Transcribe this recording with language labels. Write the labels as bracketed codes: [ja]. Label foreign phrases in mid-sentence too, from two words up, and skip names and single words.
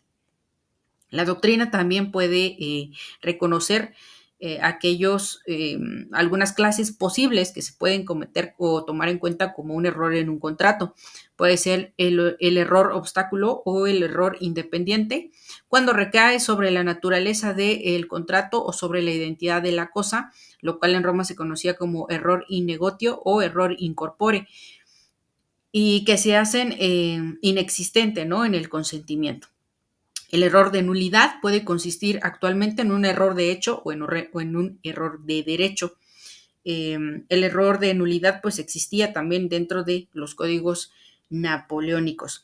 [es] La doctrina también puede reconocer algunas clases posibles que se pueden cometer o tomar en cuenta como un error en un contrato. Puede ser el error obstáculo o el error independiente, cuando recae sobre la naturaleza del contrato o sobre la identidad de la cosa, lo cual en Roma se conocía como [la] error in negotio [es] o [la] error in corpore, [es] y que se hacen inexistente, ¿no?, en el consentimiento. El error de nulidad puede consistir actualmente en un error de hecho o en un error de derecho. El error de nulidad pues existía también dentro de los códigos napoleónicos.